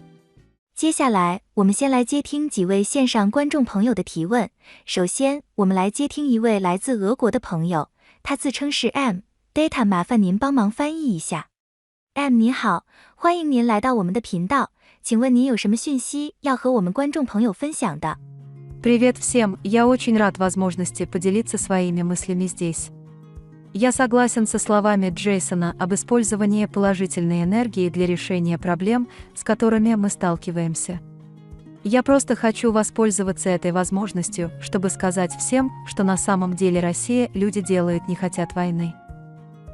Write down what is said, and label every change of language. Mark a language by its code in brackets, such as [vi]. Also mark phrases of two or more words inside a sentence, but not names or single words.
[zh] 接下来我们先来接听几位线上观众朋友的提问。首先我们来接听一位来自俄国的朋友，他自称是 M。Data， 麻烦您帮忙翻译一下。M， 你好，欢迎您来到我们的频道，请问您有什么讯息要和我们观众朋友分享的？ [ru] Привет всем, я очень рад возможности поделиться своими мыслями здесь. Я согласен со словами Джейсона об использовании положительной энергии для решения проблем, с которыми мы сталкиваемся. Я просто хочу воспользоваться этой возможностью, чтобы сказать всем, что на самом деле Россия люди делают не хотят войны.